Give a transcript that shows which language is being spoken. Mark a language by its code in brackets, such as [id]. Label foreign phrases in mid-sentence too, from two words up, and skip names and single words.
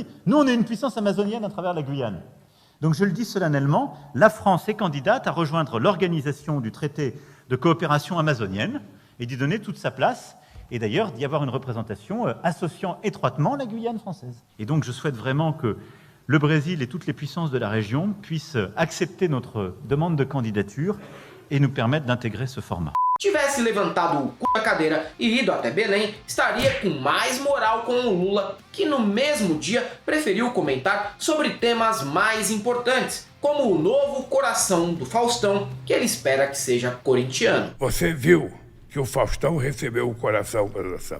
[fr] Nous, on est une puissance amazonienne à travers la Guyane. Donc je le dis solennellement, la France est candidate à rejoindre l'organisation du traité de coopération amazonienne et d'y donner toute sa place, et d'ailleurs d'y avoir une représentation associant étroitement la Guyane française. Et donc je souhaite vraiment que le Brésil et toutes les puissances de la région puissent accepter notre demande de candidature et nous permettre d'intégrer ce format. [pt] Tivesse levantado o cu da cadeira e ido até Belém, estaria com mais moral com o Lula, que no mesmo dia preferiu comentar sobre temas mais importantes, como o novo coração do Faustão, que ele espera que seja corintiano. Você viu que o Faustão recebeu o coração para doação?